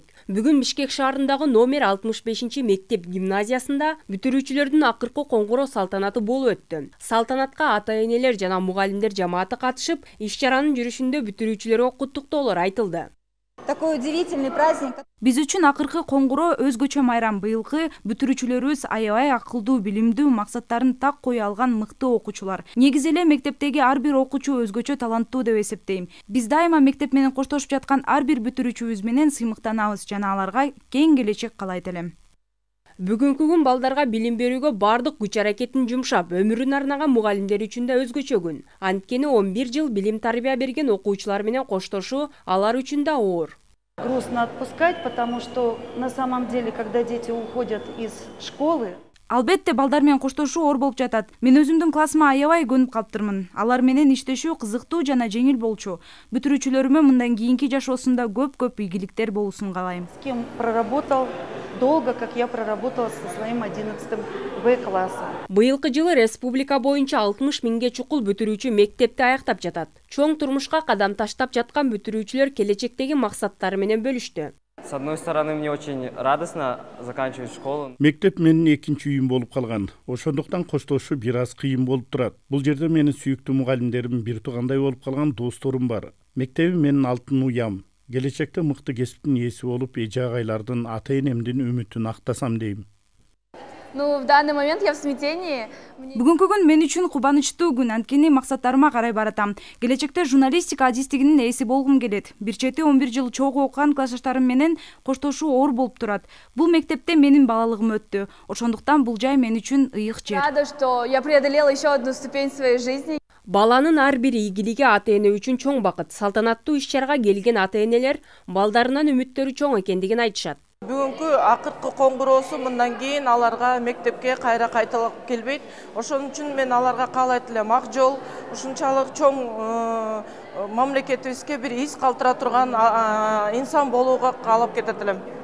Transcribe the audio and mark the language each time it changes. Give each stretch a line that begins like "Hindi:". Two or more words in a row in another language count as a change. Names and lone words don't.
Kyrgyz: Бүгүн Бишкек шаарындагы номер 65 мектеп гимназиясында бүтүрүүчүлөрдүн акыркы коңгуроо салтанаты болуп өттү. Салтанатка ата-энелер жана мугалимдер жамааты катышып, иш-чаранын жүрүшүндө бүтүрүүчүлөргө куттуктоолор айтылды.
Russian: Такой удивительный праздник.
Kyrgyz: Биз үчүн акыркы коңгуроо өзгөчө майрам. Быйылкы бүтүрүүчүлөрүбүз аябай акылдуу, билимдүү, максаттарын так кое алган мыкты окуучулар. Негизи эле мектептеги ар бир окуучу өзгөчө таланттуу деп эсептейм. Биз дайыма мектеп менен коштошуп жаткан ар бир бүтүрүүчүбүз менен сыймыктанабыз жана аларга кең келечек каалайт элем. Бүгүнкү күн балдарга билим берүүгө бардык күч аракетин жумшап, өмүрүн арнаган мугалимдер үчүн да өзгөчө күн. Анткени 11 жыл билим тарбия берген окуучулар менен коштошуу алар үчүн да оор.
Russian: Грустно отпускать, потому что на самом деле, когда дети уходят из школы,
Kyrgyz: Албетте балдар менен коштошуу оор болуп жатат. Мен өзүмдүн классыма аябай көнүп калыптырмын. Алар менен иштешүү кызыктуу жана жеңил болчу. Бүтүрүүчүлөрүмө мындан кийинки жашоосунда көп ийгиликтер болуусун каалайм.
Russian: С кем проработал долго, как я проработала со своим 11 В классом.
Kyrgyz: Быйылкы жылы республика боюнча 60 миңге чукул бүтүрүүчү мектепти аяктап жатат. Чоң турмушка кадам таштап жаткан бүтүрүүчүлөр келечектеги максаттары менен бөлүштү.
Russian: С одной стороны, мне очень радостно заканчивать школу.
Kyrgyz: Мектеп менин экинчи үйүм болуп калган. Ошондуктан коштошуу бир аз кыйын болуп турат. Бул жерде менин сүйүктүү мугалимдерим, бир туугандай болуп калган досторум бар. Мектебим менин алтын уям. Келечекте мыкты кесиптин ээси болуп, эже агайлардын, ата-энемдин үмүтүн актасам дейм.
Russian: Ну, в данный момент я в смятении.
Kyrgyz: Бүгүнкү күн мен үчүн кубанычтуу күн, анткени максаттарыма карай баратам. Келечекте журналистика адистигинин ээси болгум келет. Бир чети 11 жыл чогуу окуган классташтарым менен коштошуу оор болуп турат. Бул мектепте менин балалыгым өттү. Ошондуктан бул жай мен үчүн ыйык жер.
Russian: Рада, что я преодолела еще одну ступень своей жизни.
Kyrgyz: Баланын ар бир ийгилиги ата-эне үчүн чоң бакыт. Салтанаттуу иш-чарага келген ата-энелер балдарынан үмүттөрү чоң экендигин айтышат. Бүгүнкү акыркы коңгуроосу мындан кийин аларга мектепке кайра кайталап келбейт. Ошон үчүн мен аларга каалайт элем ак жол, ушунчалык чоң мамлекетибизге бир из калтыра турган инсан болууга каалап кетет элем.